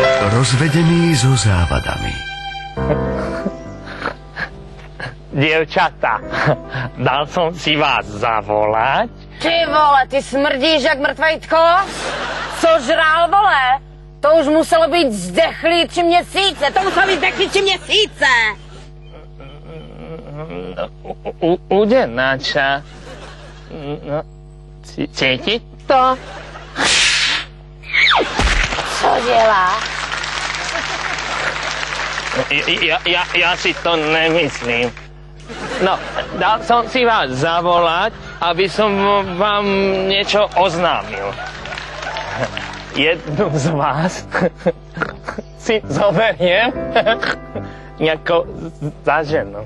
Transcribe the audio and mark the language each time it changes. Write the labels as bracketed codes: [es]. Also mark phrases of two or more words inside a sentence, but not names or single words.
[sk] Rozvedený so závadami. Dievčatá, dal som si vás zavolať. [cs] Ty vole, ty smrdíš jak mrtvejtko? Co žrál, vole? To už muselo být zdechlý 3 měsíce. To muselo být zdechlý 3 měsíce. [sk] Udenáča. No, cítiť to? [cs] Co dělá? [sk] Ja si to nemyslím. No, dal som si vás zavolať, aby som vám niečo oznámil. Jednu z vás si zoberiem nejako za ženu.